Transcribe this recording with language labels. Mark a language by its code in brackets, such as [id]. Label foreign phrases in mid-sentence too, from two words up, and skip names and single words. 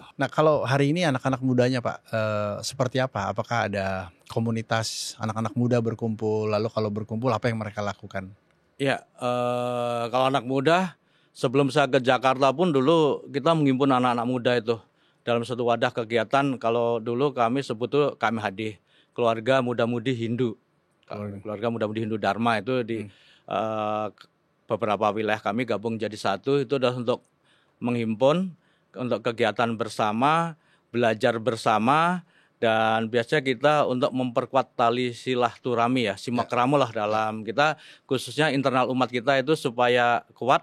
[id] Nah kalau hari ini anak-anak mudanya Pak, seperti apa? Apakah ada komunitas anak-anak muda berkumpul? Lalu kalau berkumpul apa yang mereka lakukan? Ya, kalau anak muda, sebelum saya ke Jakarta pun dulu kita menghimpun anak-anak muda itu dalam satu wadah kegiatan. Kalau dulu kami sebut tuh KMHD, Keluarga Muda-Mudi Hindu. Keluarga Muda-Mudi Hindu Dharma itu di beberapa wilayah kami gabung jadi satu. Itu adalah untuk menghimpun, untuk kegiatan bersama, belajar bersama, dan biasanya kita untuk memperkuat tali silaturahmi ya, simakramo lah dalam kita, khususnya internal umat kita itu supaya kuat.